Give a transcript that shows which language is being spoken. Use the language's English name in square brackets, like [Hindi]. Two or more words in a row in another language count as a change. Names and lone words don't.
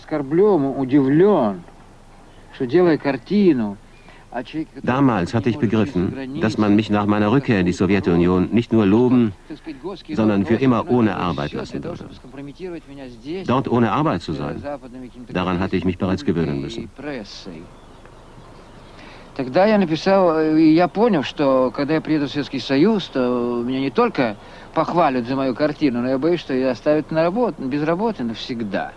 [German] Damals hatte ich begriffen, dass man mich nach meiner Rückkehr in die Sowjetunion nicht nur loben, sondern für immer ohne Arbeit lassen würde. Dort ohne Arbeit zu sein, daran hatte ich mich bereits gewöhnen müssen. [Russian] Тогда я написал, и я понял, что когда я приеду в Советский Союз, то меня не только похвалят за мою картину, но я боюсь, что ее оставят на работу, без работы навсегда.